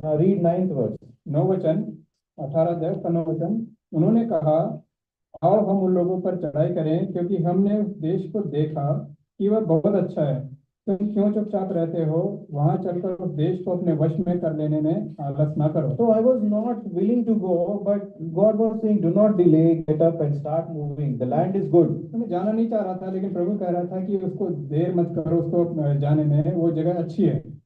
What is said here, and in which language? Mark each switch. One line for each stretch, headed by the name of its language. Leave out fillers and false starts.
English: Now read 9th verse.
Hindi: 9 वचन, 18 अध्याय का 9 वचन। उन्होंने कहा, आओ हम उन लोगों पर चढ़ाई करें, क्योंकि हमने उस देश को देखा कि वह बहुत अच्छा है। तुम क्यों चुपचाप रहते हो? वहां चलकर उस देश को अपने वश में कर लेने में आलस ना करो।
English: So I was not willing to go, but God was saying, do not delay, get up and start moving. The land is good.
Hindi: तो मैं जाना नहीं चाह रहा था, लेकिन प्रभु कह रहा था कि उसको देर मत करो, उसको जाने में, वो जगह अच्छी है।